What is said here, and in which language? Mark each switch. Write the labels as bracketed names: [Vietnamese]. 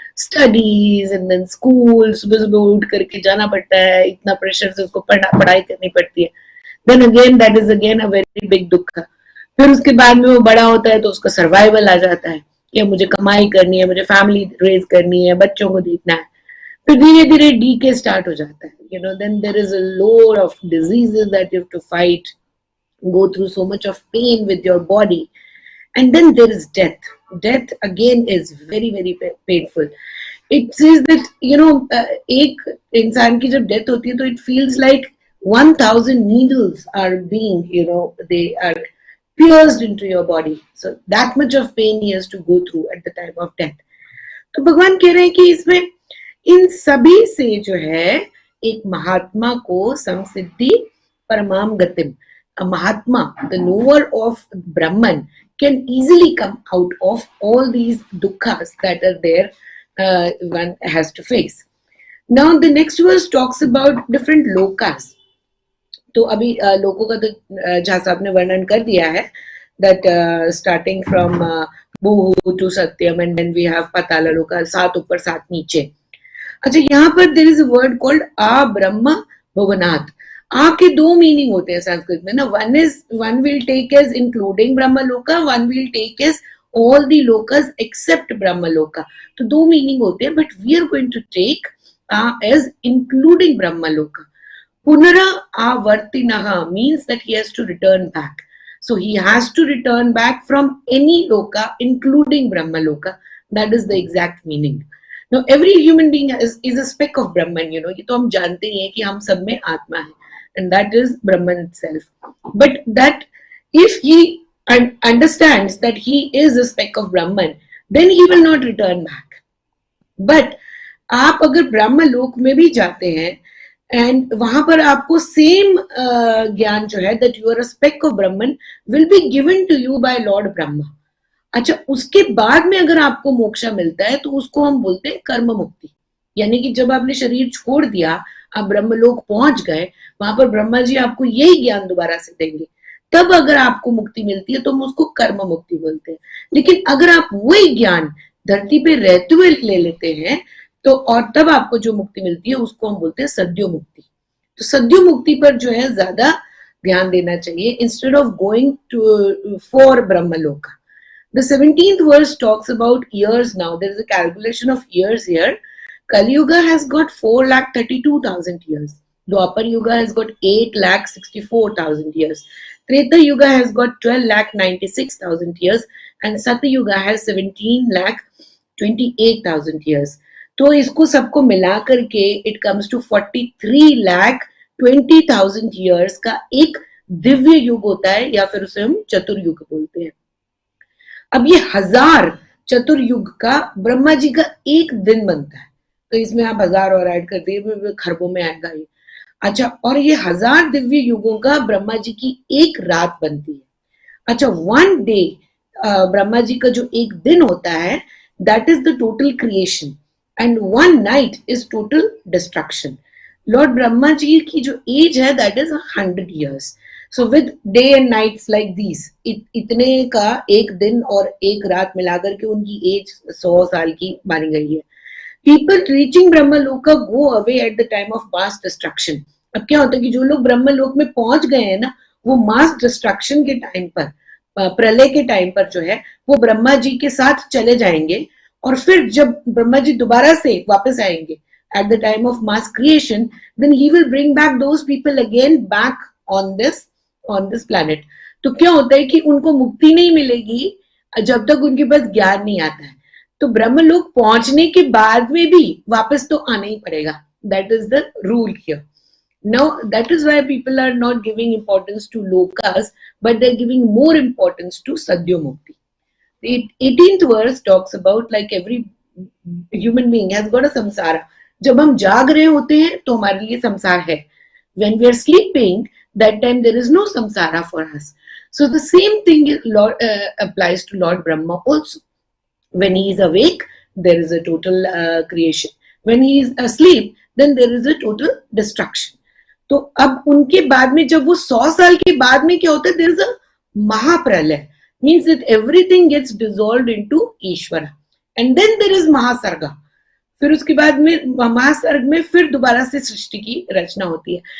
[Hindi] Studies and then school, सुबह सुबह उठ करके जाना पड़ता है, इतना प्रेशर से उसको पढ़ाई करनी पड़ती है. [English] Then again that is again a very big दुख. [Hindi] फिर उसके बाद में वो बड़ा होता है तो उसका सर्वाइवल आ जाता है कि मुझे कमाई करनी है, मुझे फैमिली रेज करनी है, बच्चों को देखना है. फिर धीरे धीरे डीके स्टार्ट हो जाता है. [English] Then there is a load of diseases that you have to fight, go through so much of pain with your body, and then there is death. Death again is very very painful. It says that [Hindi] एक इंसान की जब death होती है तो [English] it feels like 1000 needles are being they are pierced into your body. So that much of pain he has to go through at the time of death. [Hindi] तो भगवान कह रहे हैं कि इसमें इन सभी से जो है एक महात्मा को संसिद्धि परमाम गतिम, [English] a Mahatma, the knower of Brahman, can easily come out of all these dukkhas that are there, one has to face. Now the next verse talks about different lokas. [Hindi] तो अभी लोकों का तो जहाँ साहब ने वर्णन कर दिया है, [English] that starting from Bhuhu to Satyam and then we have Patala Loka, [Hindi] 7 ऊपर 7 नीचे. अच्छा, यहाँ पर [English] there is a word called A Brahma Bhavanat. [Hindi] आ के 2 मीनिंग होते हैं संस्कृत में ना. [English] One will take as including Brahmaloka, one will take as all the lokas except Brahmaloka. [Hindi] तो 2 मीनिंग होते हैं, [English] But we are going to take as including Brahmaloka. पुनरा आवर्तिनः means that he has to return back. So he has to return back from any loka including brahmaloka. That is the exact meaning. Now every human being is a speck of Brahman. [Hindi] ये तो हम जानते ही हैं कि हम सब में आत्मा है, [English] and that is Brahman itself. But that if he understands that he is a speck of Brahman, then he will not return back. [Hindi] But आप अगर ब्रह्म लोक में भी जाते हैं एंड वहां पर आपको सेम ज्ञान जो है [English] That you are a speck of Brahman will be given to you by lord Brahma. [Hindi] अच्छा, उसके बाद में अगर आपको मोक्षा मिलता है तो उसको हम बोलते हैं कर्म मुक्ति. यानी कि जब आपने शरीर छोड़ दिया, आप ब्रह्मलोक पहुंच गए, वहां पर ब्रह्मा जी आपको यही ज्ञान दोबारा से देंगे, तब अगर आपको मुक्ति मिलती है तो हम उसको कर्म मुक्ति बोलते हैं. लेकिन अगर आप वही ज्ञान धरती पे रहते हुए ले लेते हैं तो और तब आपको जो मुक्ति मिलती है उसको हम बोलते हैं सद्यो मुक्ति. तो सद्यो मुक्ति पर जो है ज्यादा ध्यान देना चाहिए [English] instead of going to for [Hindi] Brahmalok. [English] The 17th verse talks about years now. There is a calculation of years here. Kali Yuga has got 4,32,000 years. Dwapar Yuga has got 8,64,000 years. Treta Yuga has got 12,96,000 years. And Satya Yuga has 17,28,000 years. [Hindi] तो इसको सबको मिला करके [English] it comes to 43,20,000 years [Hindi] का एक दिव्य युग होता है, या फिर उसे हम चतुर्युग बोलते हैं. अब ये 1000 चतुर्युग का ब्रह्मा जी का एक दिन बनता है, तो इसमें आप 1000 और ऐड कर दिए, खरबों में आएगा ये. अच्छा, और ये 1000 दिव्य युगों का ब्रह्मा जी की एक रात बनती है. अच्छा, 1 डे ब्रह्मा जी का जो एक दिन होता है [English] That is the total creation and 1 night is total destruction. [Hindi] Lord Brahma ji की जो एज है [English] That is 100 years. So with day and nights like these, [Hindi] इतने का एक दिन और एक रात मिलाकर के उनकी एज 100 साल की मानी गई है. [English] People reaching Brahmaloka go away at the time of mass destruction. [Hindi] अब क्या होता है कि जो लोग ब्रह्मलोक में पहुंच गए हैं ना, वो मास डिस्ट्रक्शन के टाइम पर, प्रलय के टाइम पर जो है वो ब्रह्मा जी के साथ चले जाएंगे, और फिर जब ब्रह्मा जी दोबारा से वापस आएंगे [English] at the time of mass creation, then he will bring back those people again back on this planet. [Hindi] तो क्या होता है कि उनको मुक्ति नहीं मिलेगी जब तक उनके पास ज्ञान नहीं आता है. तो ब्रह्मलोक पहुंचने के बाद में भी वापस तो आना ही पड़ेगा. [English] That is the rule here. Now that is why people are not giving importance to lokas, but they're giving more importance to sadhya mukti. The 18th verse talks about like every human being has got a samsara. [Hindi] जब हम जाग रहे होते हैं तो हमारे लिए संसार है. [English] When we are sleeping, that time there is no samsara for us. So the same thing applies to Lord Brahma also. When he is awake, there is a total creation. When he is asleep, then there is a total destruction. [Hindi] तो अब उनके बाद में जब वो 100 साल के बाद में क्या होता है, [English] there is a mahapralaya, means that everything gets dissolved into Ishvara, and then there is Mahasarga. [Hindi] फिर उसके बाद में महासर्ग में फिर दोबारा से सृष्टि की रचना होती है.